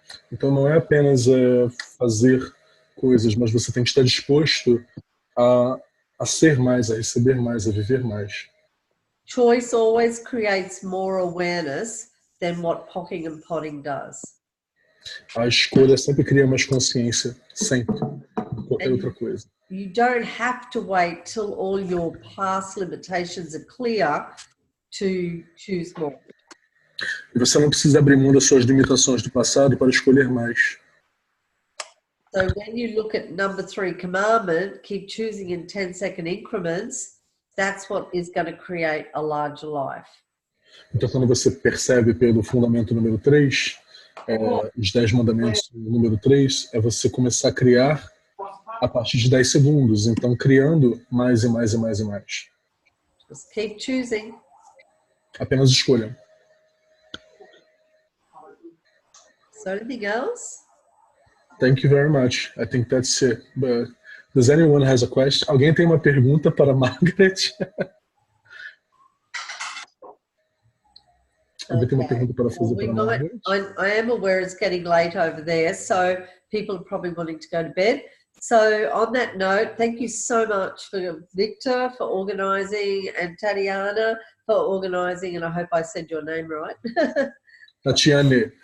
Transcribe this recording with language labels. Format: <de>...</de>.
<pt>Então não é apenas fazer coisas, mas você tem que estar disposto a ser mais, a receber mais, a viver mais.</pt> <en>Choice always creates more awareness than what pocking and potting does.</en> <pt>A escolha sempre cria mais consciência, sempre, de qualquer outra coisa.</pt> <en>You don't have to wait till all your past limitations are clear to choose more.</en> <pt>E você não precisa abrir mão das suas limitações do passado para escolher mais.</pt> <en>So when you look at number 3 commandment, keep choosing in 10-second increments, that's what is going to create a larger life.</en> <pt>Então quando você percebe pelo fundamento número 3, os 10 mandamentos número 3, é você começar a criar a partir de 10 segundos. Então criando mais e mais e mais e mais.</pt> <en>Just keep choosing.</en> <pt>Apenas escolham.</pt> <en>So anything else? Thank you very much. I think that's it. But does anyone has a question?</en> <pt>Alguém tem uma pergunta para Margaret? Alguém tem uma pergunta para fazer para Margaret?</pt> <en>I am aware it's getting late over there, so people are probably wanting to go to bed. So on that note, thank you so much for Victor for organising and Tatiana for organising, and I hope I said your name right. Tatiane.</en>